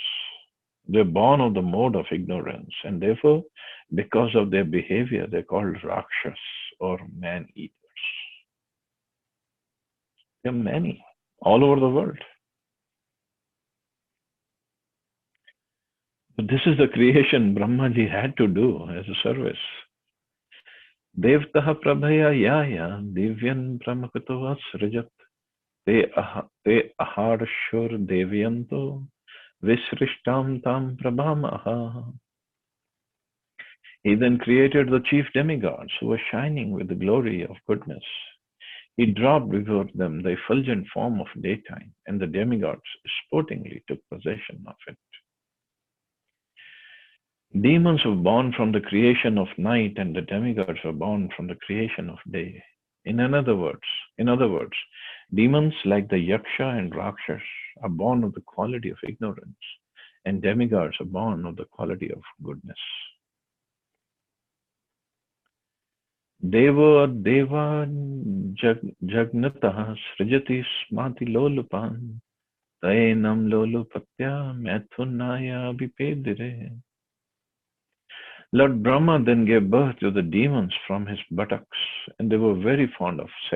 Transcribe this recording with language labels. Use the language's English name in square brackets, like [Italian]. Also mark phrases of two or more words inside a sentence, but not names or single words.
[English] They're born of the mode of ignorance, and therefore, because of their behavior, they're called Rakshas or man-eaters. There are many all over the world. But this is the creation Brahmaji had to do as a service. [Sanskrit] Devtaha prabhaya yaya divyan brahmakuto asrajat te aharshur devyanto visrishtam tam prabham aha. [English] He then created the chief demigods who were shining with the glory of goodness. He dropped before them the effulgent form of daytime, and the demigods sportingly took possession of it. Demons were born from the creation of night, and the demigods were born from the creation of day. In other words, demons like the Yaksha and Rakshas are born of the quality of ignorance, and demigods are born of the quality of goodness. [Sanskrit] Devo deva jagnatah srijati smati lolupan taenam lolupatya mathunaya vipedire. [English] Lord Brahma then gave birth to the demons from his buttocks, and they were very fond of sex.